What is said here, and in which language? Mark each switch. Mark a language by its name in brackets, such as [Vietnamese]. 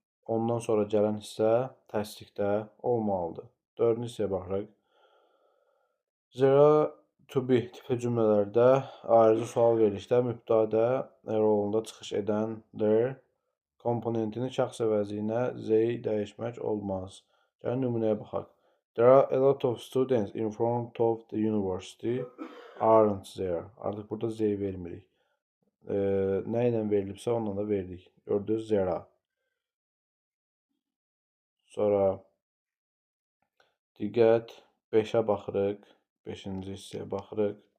[Azerbaijani] Ondan sonra gələn hissə təsdiqdə olmalıdır. Dördüncü hissəyə baxırıq. Zero to be tipli cümlələrdə ayrıcı sual verilişdə mübtədə rolunda çıxış edən there komponentini şəxs əvəzinə Z dəyişmək olmaz. Gəlin nümunəyə baxaq. [English] There are a lot of students in front of the university aren't there. [Azerbaijani] Artıq burada Z vermirik. Nə ilə verilibsə onunla da verdik. Gördünüz, zero. Sonra diqqət 5-ə baxırıq. 5-ci hissəyə baxırıq.